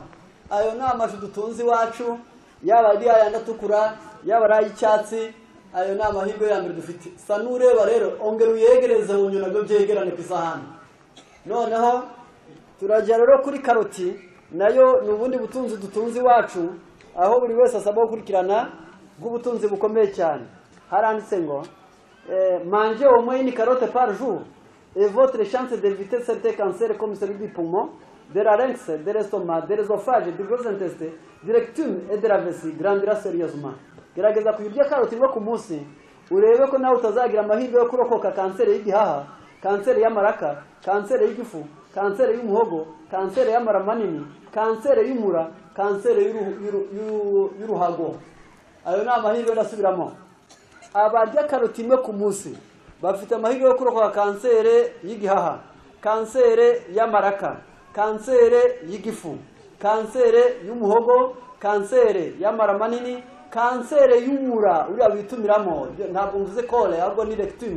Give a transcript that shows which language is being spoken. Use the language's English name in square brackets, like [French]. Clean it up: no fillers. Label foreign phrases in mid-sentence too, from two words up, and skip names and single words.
[Kinyarwanda] Ayo ni amashu dutunzi wacu, yaba ari ayandi atukura, yaba ari ay'icyatsi, ayo ni amahirwe ya mbere dufite. Sa nureba rero ongera uyegereze hunyo nabyo byegerane ku isahani. Noneho turajya rero kuri karoti, nayo ni ubundi butunzi dutunzi wacu, aho buri wese asabwa gukurikirana bw'ubutunzi bukomeye cyane. Haranditse ngo [French] mangez au moins une carotte par jour et votre chance d'éviter certains cancers comme celui du poumon, de la larynx, de l'estomac, de l'œsophage, du gros intestin, du rectum et de la vessie grandira sérieusement. [Kinyarwanda] Gerageza kuyirya karoti ngo ku munsi urebe ko nawe utazagira amahirwe yo kurokoka kanseri y'igihaha, kanseri y'amaraka, kanseri y'igifu, kanseri y'umuhogo, kanseri y'amara manini, kanseri y'umura, kanseri y'uruhago. Ayo ni amahirwe ndasubiramo. Abarya karoti imwe ku munsi bafite amahirwe yo kurokoka kanseri y'igihaha, kanseri y'amaraka, kanseri y'igifu, kanseri y'umuhogo, kanseri y'amara manini, kanseri y'umura uriya bitumiramo, ntabwo mvuze kole ahubwo ni rectum.